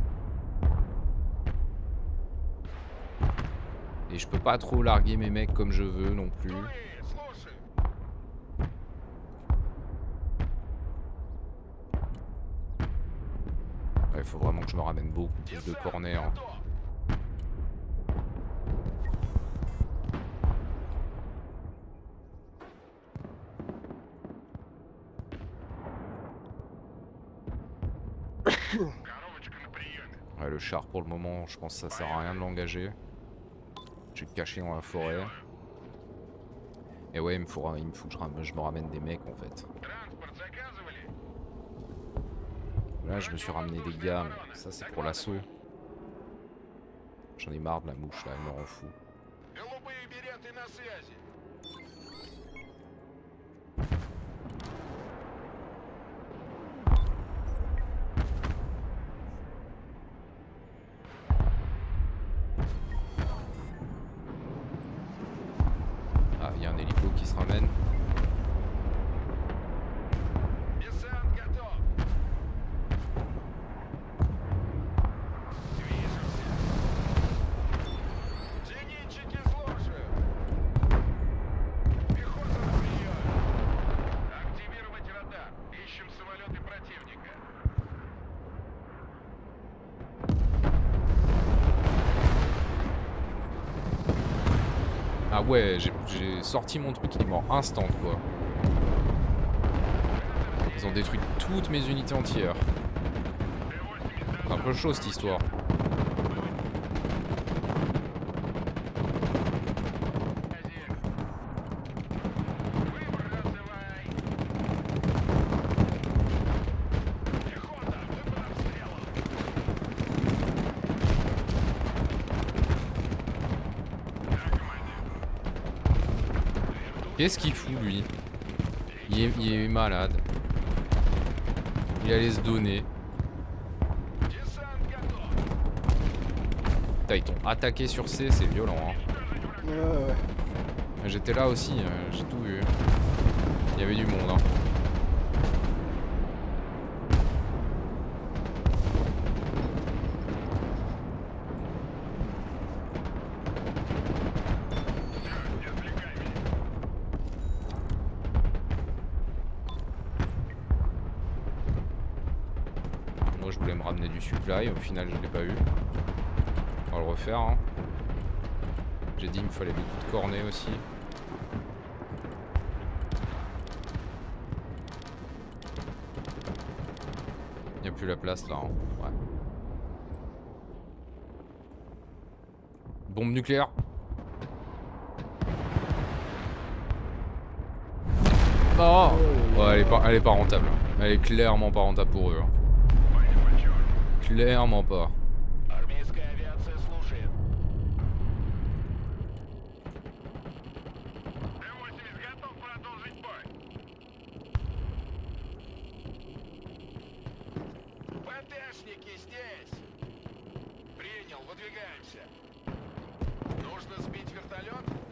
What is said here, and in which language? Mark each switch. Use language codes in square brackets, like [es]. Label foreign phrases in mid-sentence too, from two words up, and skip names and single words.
[fr] Et je peux pas trop larguer mes mecs comme je veux non plus. [ru] Слушай. [fr] Il faut vraiment que je me ramène beaucoup plus de corners, hein. [ru] Готов. Коробочка на приеме. [fr] Ouais, le char pour le moment, je pense que ça sert à rien de l'engager. Je vais le cacher dans la forêt. Et ouais, il me faut que je me ramène des mecs en fait. [ru] Транспорт заказывали? [fr] Là, je me suis ramené des gars, mais ça c'est pour l'assaut. J'en ai marre de la mouche là, elle me rend fou. [ru] Голубые береты на связи. [fr] Ah, il y a un hélico qui se ramène. [ru] Десант готов. Движемся. Зенитчики слушают. Пехота на приеме. Активировать радар. Ищем самолеты противника. [fr] Ah ouais, j'ai sorti mon truc, il est mort instant quoi. Ils ont détruit toutes mes unités entières. C'est un peu chaud cette histoire. [ru] Выбрасывай. Пехота, вы под обстрелом. Да, командир. [fr] Qu'est-ce qu'il fout lui? Il est malade. Il allait se donner. [ru] Десант готов. [fr] Putain, ils t'ont attaqué sur C, c'est violent, hein. Ouais, ouais. J'étais là aussi, j'ai tout vu. Il y avait du monde, hein. [ru] Не отвлекай меня. [fr] Moi je voulais me ramener du supply, au final je l'ai pas eu. On va le refaire, hein. J'ai dit il me fallait beaucoup de cornets aussi. Il n'y a plus la place là, hein. Ouais. Bombe nucléaire. Oh ouais, elle est pas rentable. Elle est clairement pas rentable pour eux, hein. Clairement pas. [ru] Армейская авиация слушает. Т-80 готов продолжить бой. ПТшники здесь. Принял, выдвигаемся. Нужно сбить вертолет.